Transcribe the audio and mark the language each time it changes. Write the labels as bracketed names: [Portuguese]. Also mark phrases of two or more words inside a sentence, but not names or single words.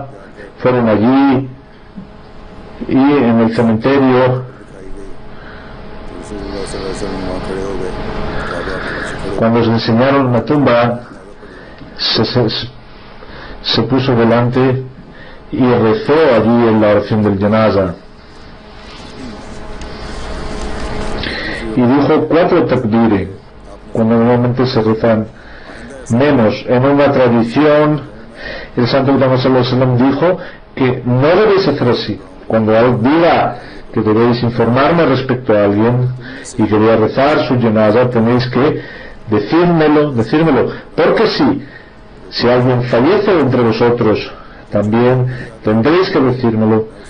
[Spanish] Fueron allí y en el cementerio, cuando se enseñaron la tumba, se puso delante y rezó allí en la oración del janaza y dijo 4 takbir, cuando normalmente se rezan menos. En una tradición, el santo Muhammad [Arabic] صلى الله عليه وسلم [Spanish] dijo que no debéis hacer así. Cuando diga que debéis informarme respecto a alguien y que voy a rezar su janaza, tenéis que decírmelo, porque si alguien fallece entre vosotros, también tendréis que decírmelo.